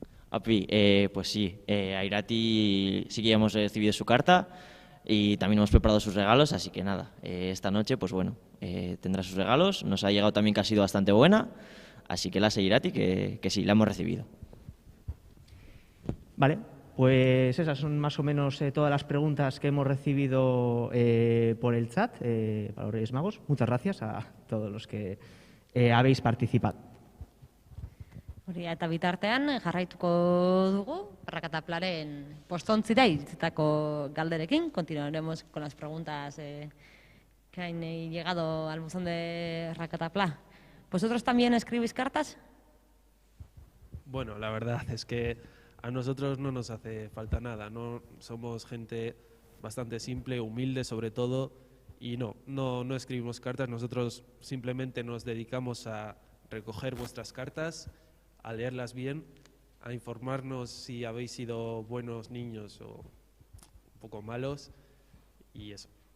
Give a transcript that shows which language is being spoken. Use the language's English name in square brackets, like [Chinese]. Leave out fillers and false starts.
[Spanish] Api, pues sí, a Irati sí que ya hemos recibido su carta y también hemos preparado sus regalos, así que nada, esta noche pues bueno, tendrá sus regalos, nos ha llegado también que ha sido bastante buena, así que la sé Irati que sí, la hemos recibido. Vale, pues esas son más o menos todas las preguntas que hemos recibido por el chat para los Reyes Magos. Muchas gracias a todos los que habéis participado. [Basque] Hori, eta bitartean jarraituko dugu Rakataplaren postontzira iritsitako galderekin. [Spanish] Continuaremos con las preguntas que han llegado al buzón de Rakatapla. ¿Vosotros también escribís cartas? Bueno, la verdad es que a nosotros no nos hace falta nada, no somos gente bastante simple, humilde sobre todo, y no escribimos cartas, nosotros simplemente nos dedicamos a recoger vuestras cartas, a leerlas bien, a informarnos si habéis sido buenos niños o un poco malos, y eso.